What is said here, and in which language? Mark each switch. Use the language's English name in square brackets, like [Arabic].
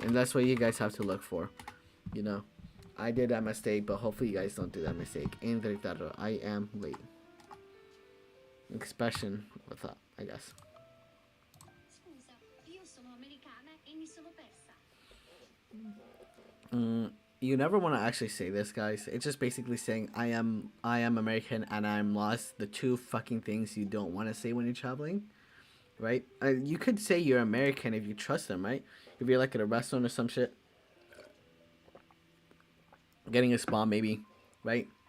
[English] And that's what you guys have to look for. You know. I did that mistake, but hopefully you guys don't do that mistake. [Italian] En ritardo. [English] I am late. Expression with that, I guess. [Italian] Scusa, io sono americana e mi sono persa. [English] You never want to actually say this, guys. It's just basically saying I am American and I'm lost. The two fucking things you don't want to say when you're traveling, right? You could say you're American if you trust them, right? If you're like at a restaurant or some shit, getting a spa maybe, right?